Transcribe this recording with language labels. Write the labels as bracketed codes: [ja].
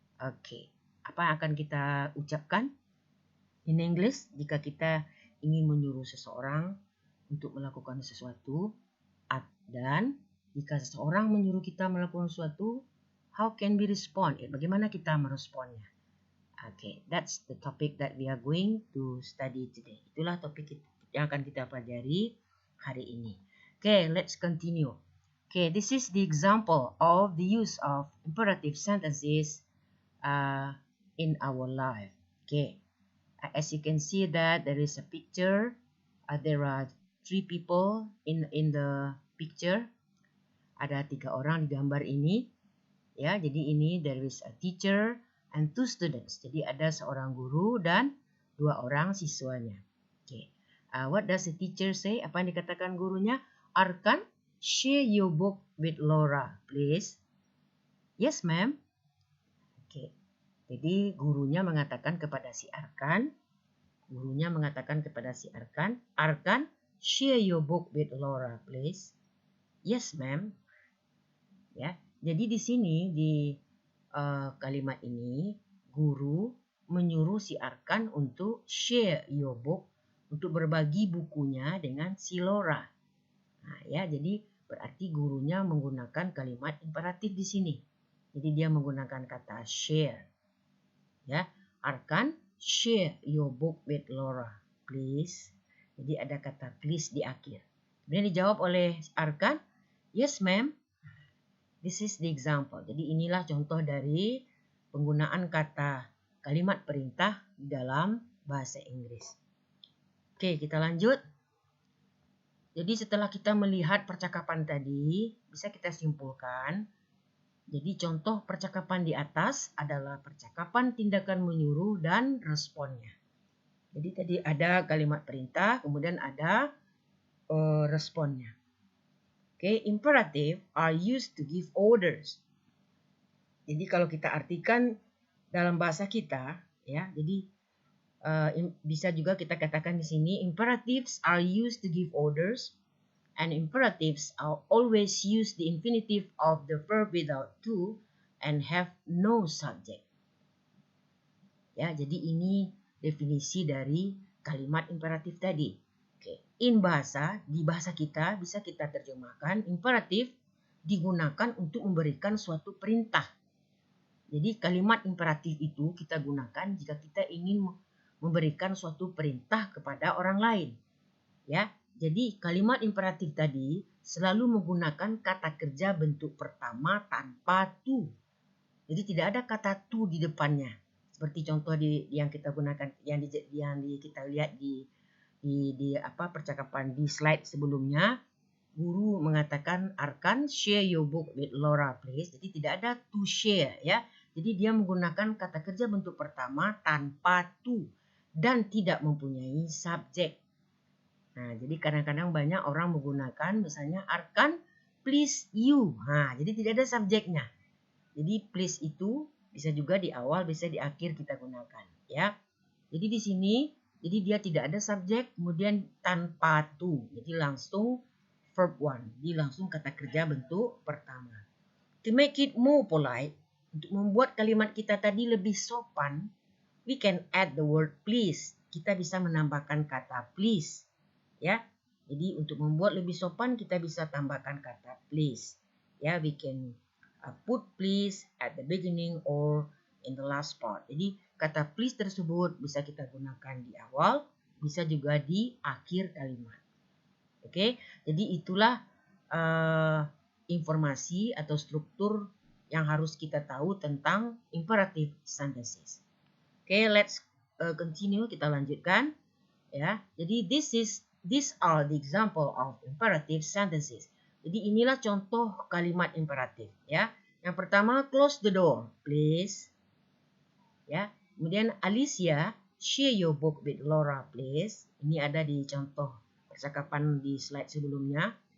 [id] Oke, apa yang akan kita ucapkan [en] in English [id] jika kita ingin menyuruh seseorang untuk melakukan sesuatu? Dan jika seseorang menyuruh kita melakukan sesuatu, [en] how can we respond? [id] Bagaimana kita meresponnya? [en] Okay, that's the topic that we are going to study today. [id] Itulah topik yang akan kita pelajari hari ini. [en] Okay, let's continue. Okay, this is the example of the use of imperative sentences in our life. Okay, as you can see that there is a picture. There are 3 people in the picture. [id] Ada 3 orang di gambar ini. Ya, jadi ini [en] there is a teacher and 2 students. [id] Jadi ada seorang guru dan 2 orang siswanya. [en] Okay. What does the teacher say? [id] Apa yang dikatakan gurunya? [en] Arkan, share your book with Laura, please. Yes, ma'am. Okay. [id] Jadi gurunya mengatakan kepada si Arkan. Arkan, [en] share your book with Laura, please. Yes, ma'am. Ya. [id] Jadi di sini di kalimat ini, guru menyuruh si Arkan untuk [en] share your book, [id] untuk berbagi bukunya dengan si Laura. Nah, ya, jadi berarti gurunya menggunakan kalimat imperatif di sini. Jadi dia menggunakan kata share. [en] Ya, Arkan, share your book with Laura, please. [id] Jadi ada kata please di akhir. Kemudian dijawab oleh Arkan, [en] yes, ma'am. This is the example. [id] Jadi inilah contoh dari penggunaan kata kalimat perintah di dalam bahasa Inggris. Oke, kita lanjut. Jadi setelah kita melihat percakapan tadi, bisa kita simpulkan. Jadi contoh percakapan di atas adalah percakapan tindakan menyuruh dan responnya. Jadi tadi ada kalimat perintah, kemudian ada responnya. [en] Okay, imperative are used to give orders. [id] Jadi kalau kita artikan dalam bahasa kita, ya, jadi bisa juga kita katakan di sini, [en] imperatives are used to give orders, and imperatives are always use the infinitive of the verb without to and have no subject. [id] Ya, jadi ini definisi dari kalimat imperatif tadi. In bahasa, di bahasa kita bisa kita terjemahkan imperatif digunakan untuk memberikan suatu perintah. Jadi kalimat imperatif itu kita gunakan jika kita ingin memberikan suatu perintah kepada orang lain. Ya, Jadi kalimat imperatif tadi selalu menggunakan kata kerja bentuk pertama tanpa to. Jadi tidak ada kata to di depannya. Seperti contoh yang kita gunakan yang kita lihat di percakapan di slide sebelumnya. Guru mengatakan, Arkan, share your book with Laura, please. Jadi tidak ada to share, ya. Jadi dia menggunakan kata kerja bentuk pertama tanpa to dan tidak mempunyai subjek. Nah, jadi kadang-kadang banyak orang menggunakan misalnya Arkan, please you. Nah, jadi tidak ada subjeknya. Jadi please itu bisa juga di awal, bisa di akhir kita gunakan, ya. Jadi di sini, jadi dia tidak ada subjek, kemudian tanpa to. Jadi langsung verb one, jadi langsung kata kerja bentuk pertama. [en] To make it more polite, [id] untuk membuat kalimat kita tadi lebih sopan, [en] we can add the word please. [id] Kita bisa menambahkan kata please, ya. Jadi untuk membuat lebih sopan kita bisa tambahkan kata please. [en] Ya, we can put please at the beginning or in the last part. [id] Jadi kata please tersebut bisa kita gunakan di awal, bisa juga di akhir kalimat. Oke, jadi itulah informasi atau struktur yang harus kita tahu tentang imperative sentences. Oke, [en] let's continue, [id] kita lanjutkan, ya. [en] Jadi these are the example of imperative sentences. [id] Jadi inilah contoh kalimat imperatif, ya. Yang pertama, [en] close the door, please. [id] Ya. [en] Kemudian Alicia, share your book with Laura, please. [id] Ini ada di contoh percakapan di slide sebelumnya.